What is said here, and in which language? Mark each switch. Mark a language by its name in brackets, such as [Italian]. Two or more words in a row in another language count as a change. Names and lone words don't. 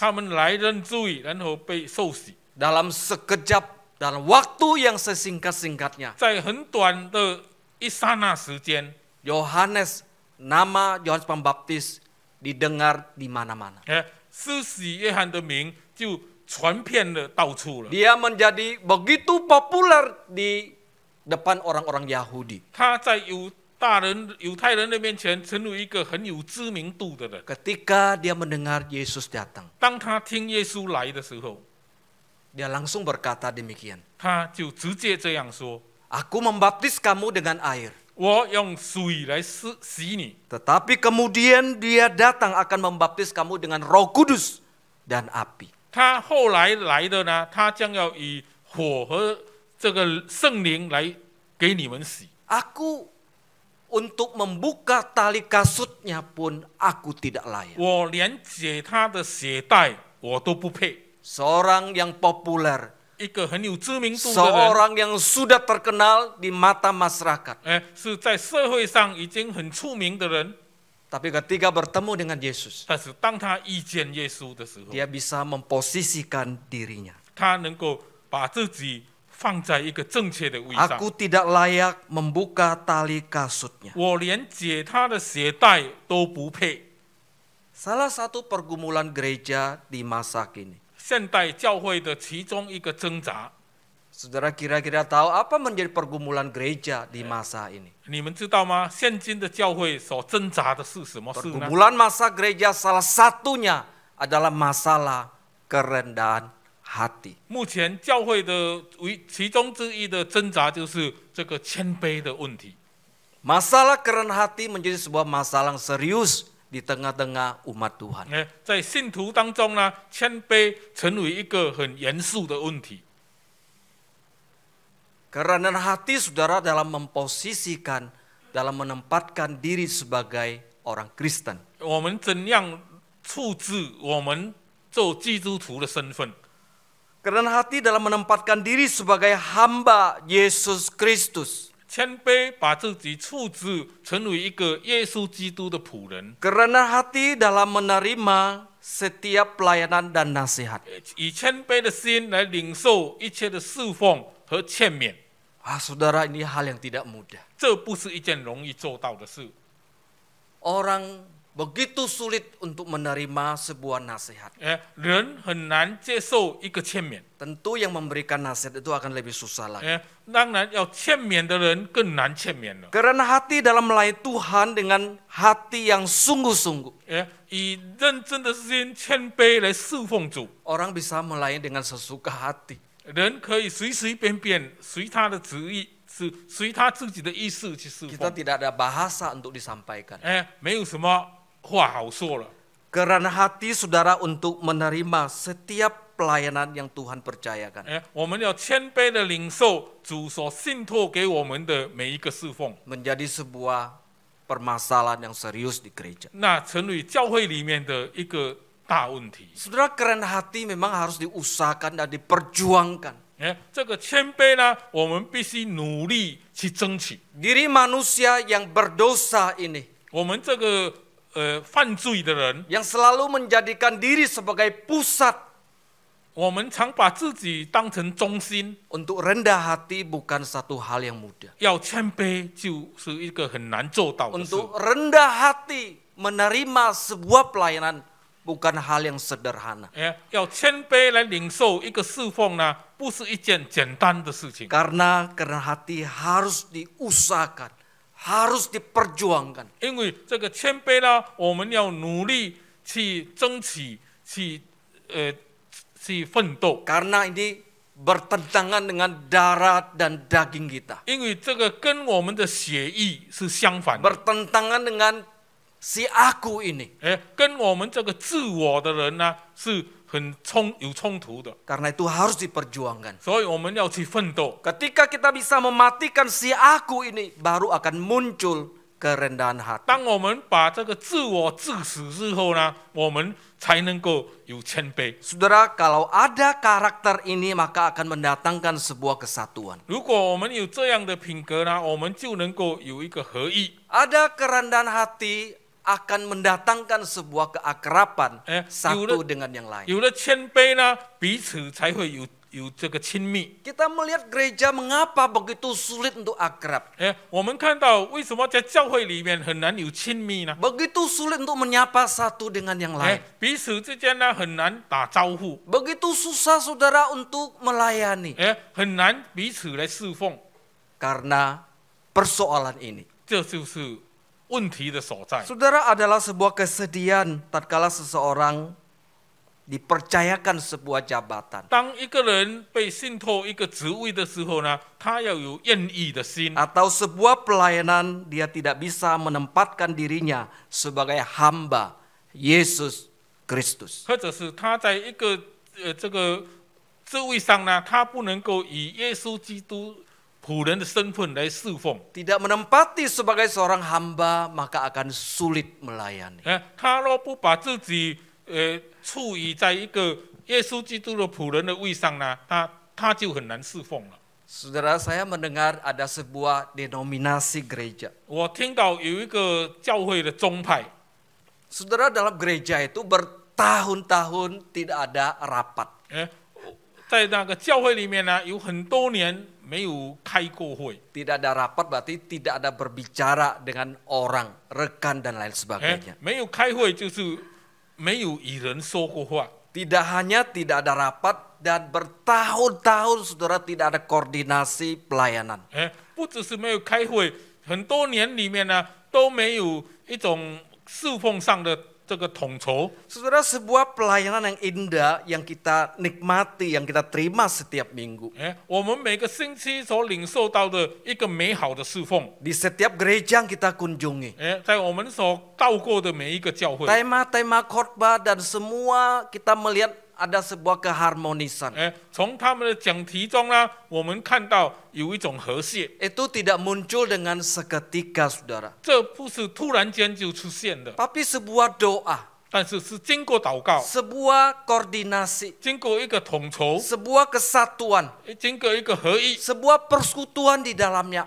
[Chinese] 他们来认罪，然后被受洗。 [Indonesian] Dalam sekejap, dalam waktu yang sesingkat-singkatnya, [Chinese] 在很短的一刹那时间， [Indonesian] Yohanes, nama Yohanes Pembaptis didengar di mana-mana. [Chinese] 施洗约翰的名就传遍了到处了。 [Indonesian] Dia menjadi begitu populer di depan orang-orang Yahudi. [Chinese] 他在犹太人的面前成为一个很有知名度的人。 [Indonesian] Ketika dia mendengar Yesus datang, [Chinese] 当他听耶稣来的时候， [Indonesian] dia langsung berkata demikian. [Chinese] 他就直接这样说： [Indonesian] Aku membaptis kamu dengan air. [Chinese] 我用水来洗你， [Indonesian] Tetapi kemudian dia datang akan membaptis kamu dengan Roh Kudus dan api. [Chinese] 他后来来的呢，他将要以火和这个圣灵来给你们洗。 [Indonesian] Aku untuk membuka tali kasutnya pun aku tidak layak. [Chinese] 我连解他的鞋带我都不配。 [Indonesian] Seorang yang populer, [Chinese] 一个很有知名度的人， [Indonesian] seorang yang sudah terkenal di mata masyarakat. [Chinese] 是在社会上已经很出名的人， [Indonesian] Tapi ketika bertemu dengan Yesus, [Chinese] 但是当他遇见耶稣的时候， [Indonesian] dia bisa memposisikan dirinya. [Chinese] 他能够把自己放在一个正确的位上。 [Indonesian] Aku tidak layak membuka tali kasutnya. [Chinese] 我连解他的鞋带都不配。 [Indonesian] Salah satu pergumulan gereja di masa kini. [Chinese] 现代教会的其中一个挣扎， [Indonesian] Saudara kira-kira tahu apa menjadi pergumulan gereja di masa ini? [Chinese] 你们知道吗？现今的教会所挣扎的是什么事呢？ [Indonesian] Pergumulan masa gereja salah satunya adalah masalah kerendahan hati. [Chinese] 目前教会的其中之一的挣扎就是这个谦卑的问题。 [Indonesian] Masalah kerendahan hati menjadi sebuah masalah yang serius di tengah-tengah umat Tuhan. [Chinese] 在信徒当中呢，谦卑成为一个很严肃的问题。 [Indonesian] Kerendahan hati saudara dalam memposisikan, dalam menempatkan diri sebagai orang Kristen. [Chinese] 我们怎样处置我们做基督徒的身份？ [Indonesian] Kerendahan hati dalam menempatkan diri sebagai hamba Yesus Kristus. [Chinese] 谦卑把自己处置成为一个耶稣基督的仆人， [Indonesian] Kerendahan hati dalam menerima setiap pelayanan dan nasihat. [Chinese] 以谦卑的心来领受一切的侍奉和劝勉。 [Indonesian] Saudara, ini hal yang tidak mudah. [Chinese] 这不是一件容易做到的事。 [Indonesian] Orang begitu sulit untuk menerima sebuah nasihat. [Chinese] 人很难接受一个劝勉。 [Indonesian] Tentu yang memberikan nasihat itu akan lebih susah lagi. [Chinese] 当然，要劝勉的人更难劝勉了。 [Indonesian] Karena hati dalam melayani Tuhan dengan hati yang sungguh-sungguh. [Chinese] 以认真的心、谦卑来侍奉主。 [Indonesian] Orang bisa melayani dengan sesuka hati. [Chinese] 人可以随随便便随他的旨意，随他自己的意思去侍 [Indonesian] Kita [Chinese] 奉。 [Indonesian] tidak ada bahasa untuk disampaikan. [Chinese] 没有什么话好说了。 [Indonesian] Karena hati saudara untuk menerima setiap pelayanan yang Tuhan percayakan. [Chinese] 我们要谦卑的领受主所信托给我们的每一个侍奉， [Indonesian] Menjadi sebuah permasalahan yang serius di gereja. [Chinese] 那成为教会里面的一个大问题。 [Indonesian] Saudara, kerendahan hati memang harus diusahakan dan diperjuangkan. [Chinese] 这个谦卑呢，我们必须努力去争取。 [Indonesian] Diri manusia yang berdosa ini, [Chinese] 我们这个犯罪的人， [Indonesian] yang selalu menjadikan diri sebagai pusat. [Chinese] 我们常把自己当成中心。 [Indonesian] Untuk rendah hati bukan satu hal yang mudah. [Chinese] 要谦卑就是一个很难做到的事。 [Indonesian] Untuk rendah hati menerima sebuah pelayanan bukan hal yang sederhana. [Chinese] 要谦卑来领受一个侍奉呢，不是一件简单的事情。 [Indonesian] Karena kerendahan hati harus diusahakan, harus diperjuangkan. [Chinese] 因为这个谦卑呢，我们要努力去争取，去奋斗。 [Indonesian] Karena ini bertentangan dengan darah dan daging kita. [Chinese] 因为这个跟我们的血液是相反的， [Indonesian] Bertentangan dengan si aku ini. [Chinese] 跟我们这个自我的人呢是有冲突的， [Indonesian] Karena itu harus diperjuangkan. [Chinese] 所以我们要去奋斗。 [Indonesian] Ketika kita bisa mematikan si aku ini, baru akan muncul kerendahan hati. [Chinese] 当我们把这个自我致死之后呢，我们才能够有谦卑。 [Indonesian] Saudara, kalau ada karakter ini maka akan mendatangkan sebuah kesatuan. [Chinese] 如果我们有这样的品格呢，我们就能够有一个合一。 [Indonesian] Ada kerendahan hati akan mendatangkan sebuah keakraban satu [Chinese] 有了 [Indonesian] dengan yang lain. [Chinese] 有了谦卑呢，彼此才会有这个亲密。 [Indonesian] Kita melihat gereja mengapa begitu sulit untuk akrab. [Chinese] 我们看到为什么在教会里面很难有亲密呢？ [Indonesian] Begitu sulit untuk menyapa satu dengan yang lain. [Chinese] 彼此之间呢很难打招呼， [Indonesian] Begitu susah saudara untuk melayani. [Chinese] 很难彼此来侍奉， [Indonesian] Karena persoalan ini. [Chinese] 这就是问题的所在。 [Indonesian] Saudara, adalah sebuah kesedihan tatkala seseorang dipercayakan sebuah jabatan. [Chinese] 当一个人被信托一个职位的时候呢，他要有愿意的心， [Indonesian] Atau sebuah pelayanan dia tidak bisa menempatkan dirinya sebagai hamba Yesus Kristus. [Chinese] 或者是他在一个这个职位上呢，他不能够以耶稣基督仆人的身份来侍奉。 [Indonesian] Tidak menempati sebagai seorang hamba maka akan sulit melayani. [Chinese] 他若不把自己处于在一个耶稣基督的仆人的位上呢，他就很难侍奉了。 [Indonesian] Saudara, saya mendengar ada sebuah denominasi gereja. [Chinese] 我听到有一个教会的宗派， [Indonesian] Saudara, dalam gereja itu bertahun-tahun tidak ada rapat. [Chinese] 在那个教会里面呢，有很多年没有开过会。 [Indonesian] Tidak ada rapat berarti tidak ada berbicara dengan orang, rekan dan lain sebagainya. [Chinese] 没有开会就是没有与人说过话。 [Indonesian] Tidak hanya tidak ada rapat dan bertahun-tahun saudara tidak ada koordinasi pelayanan. [Chinese] 不只是没有开会，很多年里面呢都没有一种侍奉上的这个统筹。 [Indonesian] Saudara, sebuah pelayanan yang indah yang kita nikmati, yang kita terima setiap minggu. [Chinese] 我们每个星期所领受到的一个美好的侍奉， [Indonesian] Di setiap gereja yang kita kunjungi. [Chinese] 在我们所到过的每一个教会， [Indonesian] Tema-tema khotbah dan semua kita melihat ada sebuah keharmonisan. [Chinese] 从他们的讲题中呢，我们看到有一种和谐， [Indonesian] Itu tidak muncul dengan seketika, saudara. [Chinese] 这不是突然间就出现的， [Indonesian] Tapi sebuah doa, [Chinese] 但是是经过祷告， [Indonesian] sebuah koordinasi, [Chinese] 经过一个统筹， [Indonesian] sebuah kesatuan, [Chinese] 经过一个合一， [Indonesian] sebuah persekutuan di dalamnya,